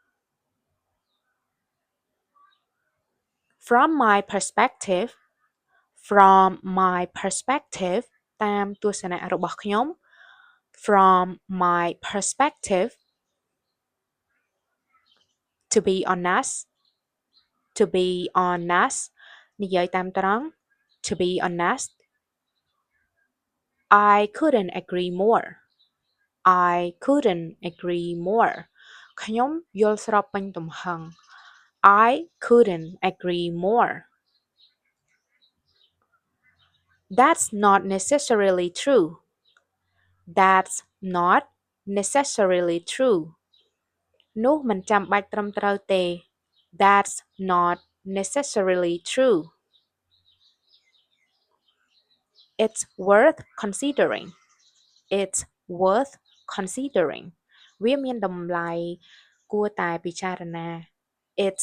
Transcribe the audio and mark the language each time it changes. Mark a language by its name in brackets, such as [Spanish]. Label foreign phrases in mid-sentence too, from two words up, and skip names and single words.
[English] From my perspective from my perspective [Khmer] តាមទស្សនៈរបស់ខ្ញុំ [English] from my perspective to be honest to be honest [Khmer] និយាយតាមត្រង់ [English] to be honest I couldn't agree more I couldn't agree more [Khmer] ខ្ញុំយល់ស្របពេញទំហឹង [English] I couldn't agree more That's not necessarily true That's not necessarily true [Khmer] នោះមិនចាំបាច់ត្រឹមត្រូវទេ [English] That's not necessarily true It's worth considering It's worth considering [Khmer] វាមានតម្លៃគួរតែពិចារណា [English] It's